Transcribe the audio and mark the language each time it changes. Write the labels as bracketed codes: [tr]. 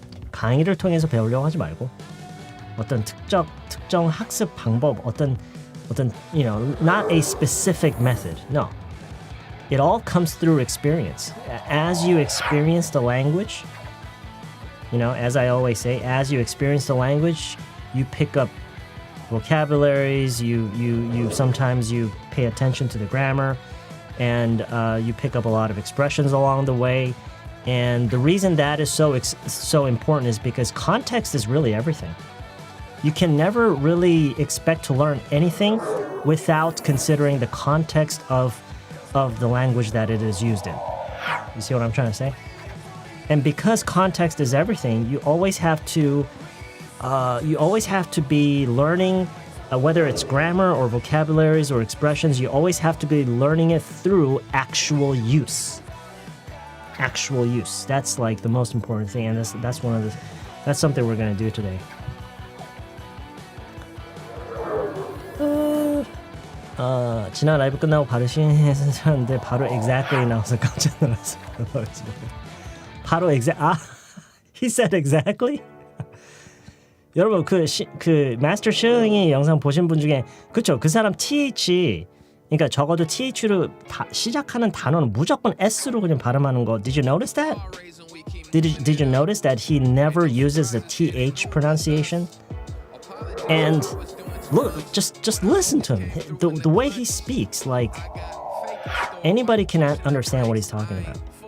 [ko] 강의를 통해서 배우려고 하지 말고 어떤 특정 학습 방법, 어떤 [en] not a specific method. No. It all comes through experience. As you experience the language, as I always say, as you experience the language, you pick up vocabularies, you sometimes you pay attention to the grammar, and you pick up a lot of expressions along the way. And the reason that is so important is because context is really everything. You can never really expect to learn anything without considering the context of the language that it is used in. You see what I'm trying to say? And because context is everything, you always have to be learning, whether it's grammar or vocabularies or expressions, you always have to be learning it through actual use. Actual use. That's like the most important thing, and that's something we're going to do today. [ko] 지난 라이브 끝나고 바로 시행했었는데 바로 exactly 나와서 깜짝 놀랐어요. 바로 [en] he said exactly? [ko] 여러분 그 마스터 셔링이 영상 보신 분 중에 그쵸? 그 사람 TH 그러니까 적어도 TH로 시작하는 단어는 무조건 S로 그냥 발음하는 거. [en] Did you notice that? Did you notice that he never uses the TH pronunciation? And look, just listen to him. The way he speaks, like anybody can understand what he's talking about.